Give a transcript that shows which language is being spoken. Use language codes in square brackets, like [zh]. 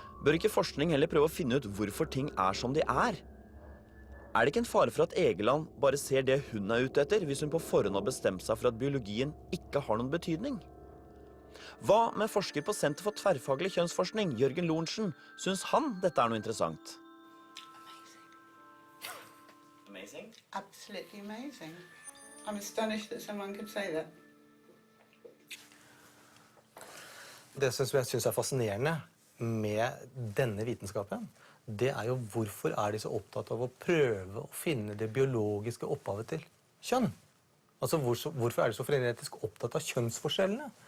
[no] Bør ikke forskning heller prøve å finne ut hvorfor ting er som de er? Er det ikke en fare for at Egeland bare ser det hun er ute etter, hvis hun på forhånd har bestemt seg for at biologien ikke har noen betydning? Hva med forsker på Senter for tverrfaglig kjønnsforskning, Jørgen Lorentzen? Syns han dette er noe interessant? [en] Amazing? Absolutely amazing. I'm astonished that someone could say that. [no] Det som jeg synes er fascinerende med denne vitenskapen, det er jo hvorfor er de så opptatt av å prøve å finne det biologiske opphavet til kjønn? Altså hvorfor er de så frenetisk opptatt av kjønnsforskjellene?